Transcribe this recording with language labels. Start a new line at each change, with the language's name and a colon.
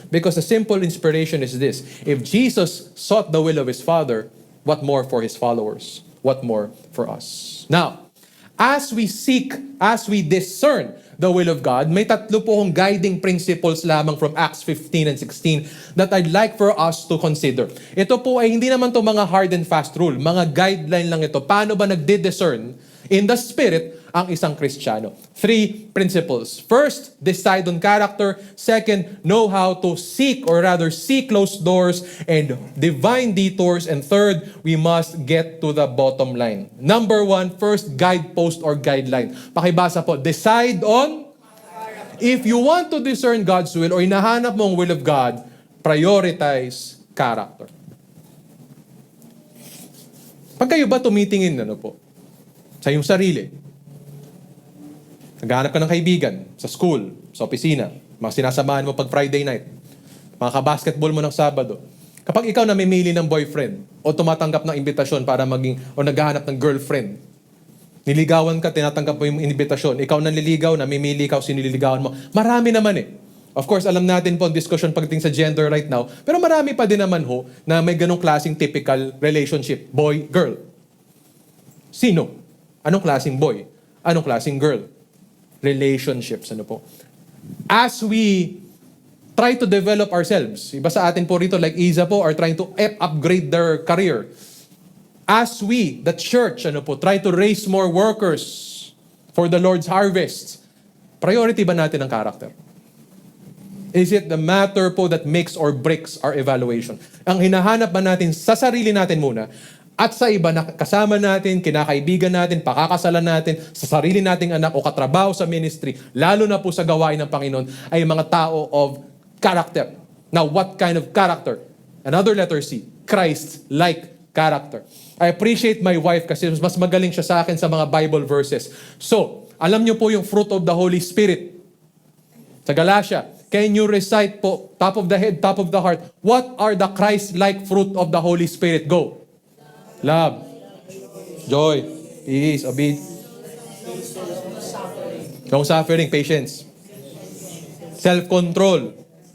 English: Because the simple inspiration is this. If Jesus sought the will of His Father, what more for His followers? What more for us? Now, as we seek, as we discern the will of God,
Filipino: may tatlo po akong
English: guiding principles lamang from Acts 15 and 16 that I'd like for us to consider.
Filipino: Ito po ay hindi naman to mga
English: hard and fast rule.
Filipino: Mga guideline lang ito. Paano ba nagdi-discern in the Spirit ang isang Kristiyano?
English: 3 principles. First, decide on character. Second, know how to seek or rather see closed doors and divine detours. And third, we must get to the bottom line. Number 1, first guidepost or guideline.
Filipino: Pakibasa po,
English: decide on. If you want to discern God's will or
Filipino: hinahanap mo ang
English: will of God, prioritize character.
Filipino: Pag kayo ba tumitingin sa iyong sarili, naghahanap ka ng kaibigan sa school, sa opisina, mga sinasamahan mo pag Friday night, mga kabasketball mo ng Sabado. Kapag ikaw namimili ng boyfriend o tumatanggap ng imbitasyon para maging o naghahanap ng girlfriend, Niligawan ka, tinatanggap mo yung invitasyon. Ikaw nanliligaw, namimili ikaw, sinililigawan mo. Marami naman eh.
English: Of course,
Filipino: alam natin po ang discussion pagdating sa gender
English: right now,
Filipino: pero marami pa din naman ho na may ganong klaseng typical relationship. Boy, girl. Sino? Anong klaseng boy? Anong klaseng girl? Relationships, ano po?
English: As we try to develop ourselves,
Filipino: iba sa atin po rito
English: like Isa po are trying to upgrade their career. As we, the church,
Filipino: ano po,
English: try to raise more workers for the Lord's harvest, priority ba natin ang character? Is it the matter po that makes or breaks our evaluation?
Filipino: Ang hinahanap ba natin sa sarili natin muna at sa iba na kasama natin, kinakaibigan natin, pakakasalan natin, sa sarili nating anak o katrabaho sa ministry, lalo na po sa gawain ng Panginoon, ay mga tao
English: of character. Now, what kind of character? Another letter C, Christ-like character. I appreciate my wife
Filipino: kasi mas magaling siya sa akin sa mga Bible verses.
English: So,
Filipino: alam niyo po yung
English: fruit of the Holy Spirit. Sa Galatia, can you recite po, top of the head, top of the heart, what are the Christ-like fruit of the Holy Spirit? Go. Love, joy, peace, obedience, long-suffering, patience, self-control.